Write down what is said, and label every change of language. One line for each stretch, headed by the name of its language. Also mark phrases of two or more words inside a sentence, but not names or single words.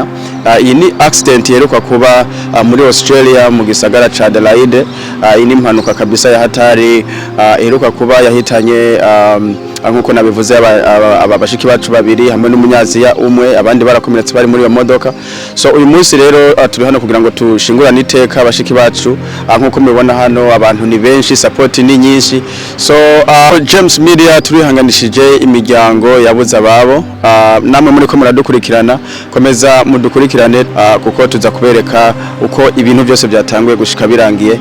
Rundi: Iyi ni accident yeruka kuba muri Australia mu gisagara ca Adelaide. Iyi ni impanuka kabisa ya hatari iheruka kuba yahitanye nkuko nabivuze abashiki bacu babiri hamwe n'umunyaziya umwe, abandi barakomeretse bari muri iyo modoka. So uyu munsi rero turi hano kugira ngo tushingurane iteka abashiki bacu. Nkuko mubibona hano abantu ni benshi, support ni nyinshi. So James Media turihanganishije imiryango yabuze ababo. Namwe muri ko muradukurikirana, komeza mudukurikirane kuko tuza kubereka uko ibintu byose byatanguye gushika birangiye.